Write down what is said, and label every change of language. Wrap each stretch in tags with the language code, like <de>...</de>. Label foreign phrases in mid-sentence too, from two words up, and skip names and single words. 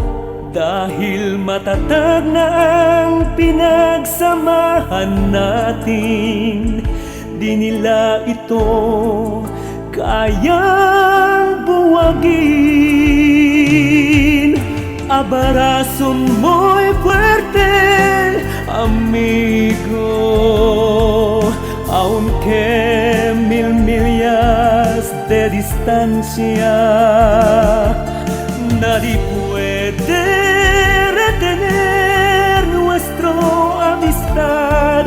<tl>Dahil matatag na ang pinagsamahan natin, di nila ito kayang buwagin.</tl> <es>Abrazo muy fuerte, amigo, aunque mil millas de distancia, nadie puede retener nuestra amistad.</es>